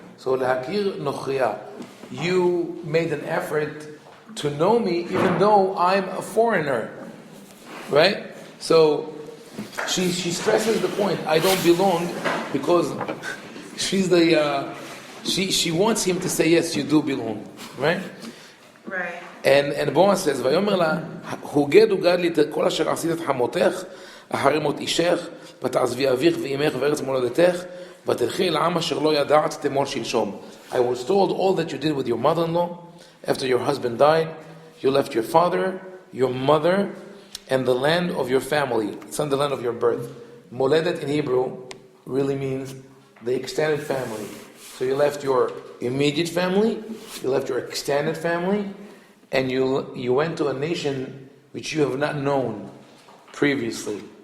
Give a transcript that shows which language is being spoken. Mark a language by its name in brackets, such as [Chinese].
[English] So lehakir nochriya. You made an effort to know me even though I'm a foreigner. Right? So she stresses the point, I don't belong, because she's she wants him to say, yes, you do belong. Right? Right. And Boaz says, [Hebrew] ויאמר לה, הוגד הוגד לי את כל אשר עשית את חמותך, אחרי מות אישך, ותעזבי אביך ואימך וארץ מולדתך, ותלכי אל העם אשר לא ידעת תמול שלשום. [English] I was told all that you did with your mother-in-law, after your husband died, you left your father, your mother, and the land of your family. It's not the land of your birth. Moledet in Hebrew really means the extended family. So you left your immediate family, you left your extended family, and you went to a nation which you have not known previously.